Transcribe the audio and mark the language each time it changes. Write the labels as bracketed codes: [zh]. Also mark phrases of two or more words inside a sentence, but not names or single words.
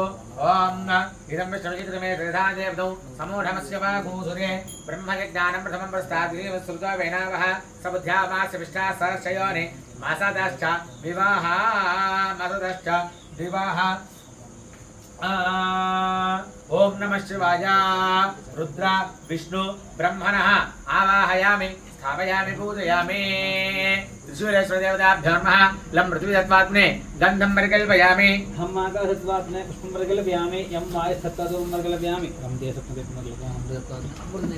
[sa] ఓం ఇదం విష్ణుచిత్రమే త్రిధాదేవతం సమూఢమస్య వాగూసురే బ్రహ్మజ్ఞానం ప్రథమం ప్రస్తాద్రీవ శ్రుతో వేనావః సబుద్ధ్యామాస్య విష్ఠా సరస్యయోని మాసదశ్చ వివాహ మాసదశ్చ వివాహ. ఓం నమః శివాయ. రుద్ర విష్ణు బ్రహ్మణః ఆవాహయామి స్థాపయామి పూజయామి. త్రిశూలేశ్వర దేవతాభ్యో నమః. లం పృథ్వీతత్వాత్మనే గంధం పరికల్పయామి. हम आकाशत्वात्मने पुष्पं परिकल्पयामि. यं वायुस्तत्त्वात् परिकल्पयामि. रं देशत्वं परिकल्पयामि.